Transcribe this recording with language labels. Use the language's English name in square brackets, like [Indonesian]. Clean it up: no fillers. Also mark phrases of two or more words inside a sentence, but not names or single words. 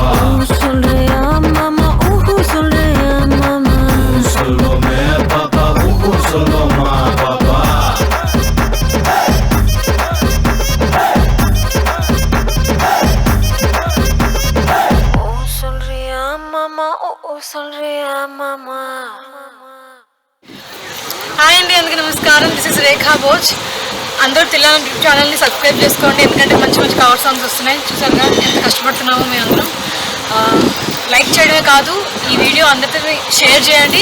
[Tamil] சொல்றியா மாமா சொல்றியா மாமா சொல்வோமே பாப்பா சொல்வோமா பாப்பா சொல்றியா மாமா சொல்றியா మామా [Telugu] హాయ్ అండి అందరికీ నమస్కారం. [English] This is రేఖా భోజ్. [Telugu] అందరూ తెలంగాణ యూట్యూబ్ ఛానల్ని సబ్స్క్రైబ్ చేసుకోండి, ఎందుకంటే మంచి మంచి [English] cover songs [Telugu] వస్తున్నాయి. చూసారుగా ఎంత కష్టపడుతున్నామో మేము అందరం. లైక్ చేయడమే కాదు, ఈ వీడియో అందరితో షేర్ చేయండి.